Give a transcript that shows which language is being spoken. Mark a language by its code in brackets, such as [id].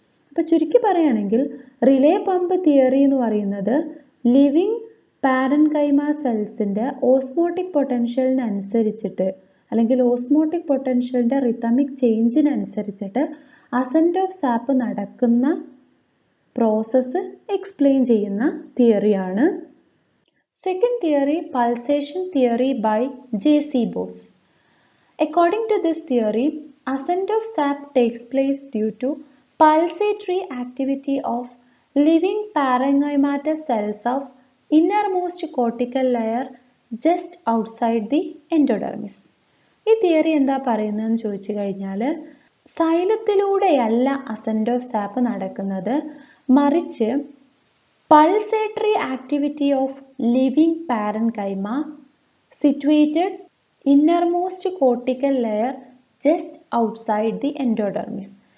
[ml] അപ്പോൾ ചുരുക്കി പറയുകയാണെങ്കിൽ റിലേ പമ്പ് തിയറി എന്ന് പറയുന്നത് ലിവിങ് പാരൻകൈമ സെൽസിൻ്റെ ഓസ്മോട്ടിക് പൊട്ടൻഷ്യലിനനുസരിച്ചിട്ട് അല്ലെങ്കിൽ osmotic പൊട്ടൻഷ്യലിൻ്റെ rhythmic ചേഞ്ചിനനുസരിച്ചിട്ട് assent of sap നടക്കുന്ന പ്രോസസ്സ് എക്സ്പ്ലെയിൻ ചെയ്യുന്ന തിയറിയാണ്. [en] Second theory, pulsation theory by J.C. Bose. According to this theory, ascent of sap takes place due to pulsatory activity of living parenchymatous cells of innermost cortical layer just outside the endodermis. [ml] ഈ theory എന്താ പറയുന്നതെന്ന് ചോദിച്ചു കഴിഞ്ഞാൽ സൈലത്തിലൂടെയല്ല assent of sap നടക്കുന്നത്, മറിച്ച് [en] Pulsatory activity of living parenchyma situated innermost cortical layer just outside the endodermis.